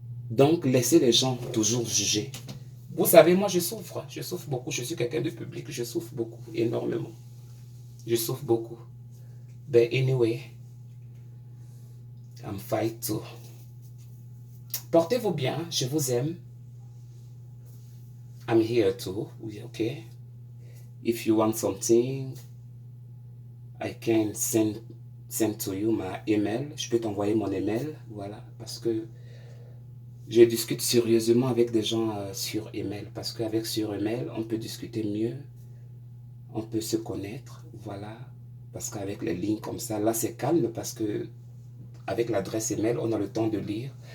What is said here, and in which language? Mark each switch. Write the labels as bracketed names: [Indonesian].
[French] Donc, laissez les gens toujours juger. Vous savez, moi, je souffre beaucoup. Je suis quelqu'un de public, je souffre beaucoup, énormément. Je souffre beaucoup. [English] But anyway, I'm fight too. [French] Portez-vous bien, je vous aime. [English] I'm here too, okay? If you want something, I can send to you my email. [French] Je peux t'envoyer mon email, voilà, parce que je discute sérieusement avec des gens sur email, parce qu'avec sur email, on peut discuter mieux, on peut se connaître, voilà. Parce qu'avec les lignes comme ça, là c'est calme parce que avec l'adresse email, on a le temps de lire.